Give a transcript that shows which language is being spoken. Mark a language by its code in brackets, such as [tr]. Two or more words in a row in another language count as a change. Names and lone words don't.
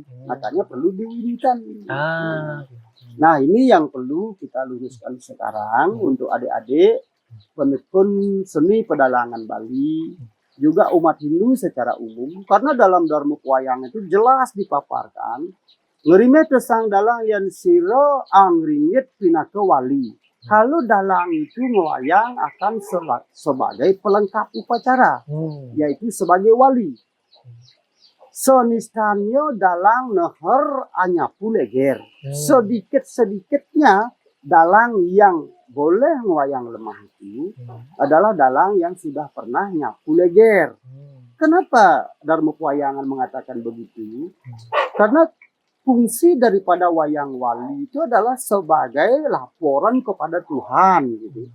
[id] Makanya perlu diwinkan. Nah, ini yang perlu kita luruskan sekarang untuk adik-adik penekun seni pedalangan Bali, juga umat Hindu secara umum. Karena dalam Darmo Puayang itu jelas dipaparkan, [kaw] ngerime tesang dalang yang siro angringit pinake wali. [id] Kalau dalang itu ngewayang akan sebagai pelengkap upacara, yaitu sebagai wali. [kaw] Sonistanyo dalang neher anyapu leger. [id] Sedikit-sedikitnya dalang yang boleh ngewayang lemah itu adalah dalang yang sudah pernah nyapu leger. Kenapa Darmo Puayangan mengatakan begitu? Karena fungsi daripada wayang wali itu adalah sebagai laporan kepada Tuhan, gitu.